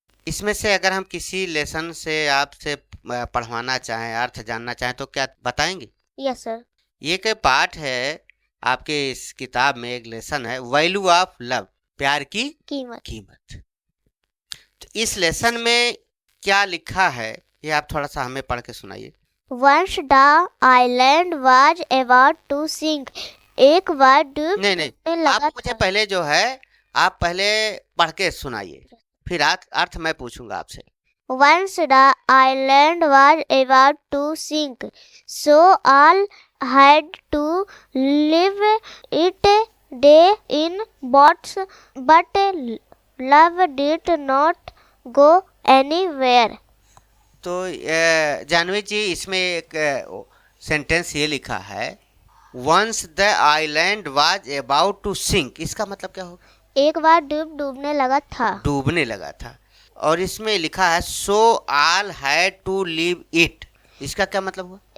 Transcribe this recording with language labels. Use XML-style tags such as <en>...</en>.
<hi>इसमें से अगर हम किसी लेसन से आपसे पढ़वाना चाहें, अर्थ जानना चाहें तो क्या बताएंगे?</hi> <en>Yes sir.</en> <hi>एक पाठ है आपके इस किताब में, एक लेसन है,</hi> <en>value of love,</en> <hi>प्यार की कीमत। तो इस लेसन में क्या लिखा है ये आप थोड़ा सा हमें पढ़ के सुनाइए।</hi> <en>Once the island was about to sink.</en> <hi>एक बार डूब नहीं नहीं, में आप लगा मुझे था. पहले जो है आप पहले पढ़ के सुनाइए, फिर अर्थ मैं पूछूंगा आपसे।</hi> <en>Once the island was about to sink, so all had to leave it. They in boats, but love did not go anywhere.</en> <hi>तो जानवी जी इसमें एक सेंटेंस ये लिखा है,</hi> <en>once the island was about to sink,</en> <hi>इसका मतलब क्या होगा? एक बार डूबने लगा था. डूबने लगा था। और इसमें लिखा है</hi> <en>so all had to leave it,</en> <hi>इसका क्या मतलब हुआ?</hi>